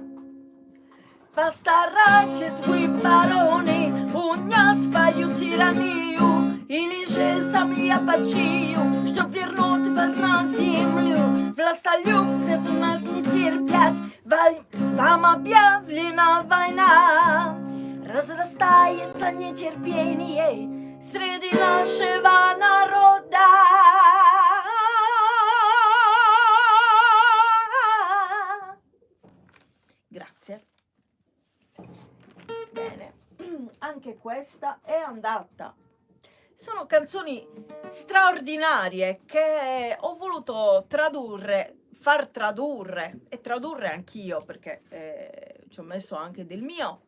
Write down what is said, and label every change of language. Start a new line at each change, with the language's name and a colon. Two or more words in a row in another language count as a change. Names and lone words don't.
Russian: Постарайтесь вы, бароны, унять свою тиранию, или же сам я почию, чтоб вернуть вас на землю. Властолюбцев нас не терпять, вам объявлена война. Разрастается нетерпение среди нашего народа.
Italian: Grazie. Bene, anche questa è andata. Sono canzoni straordinarie che ho voluto far tradurre e tradurre anch'io, perché ci ho messo anche del mio.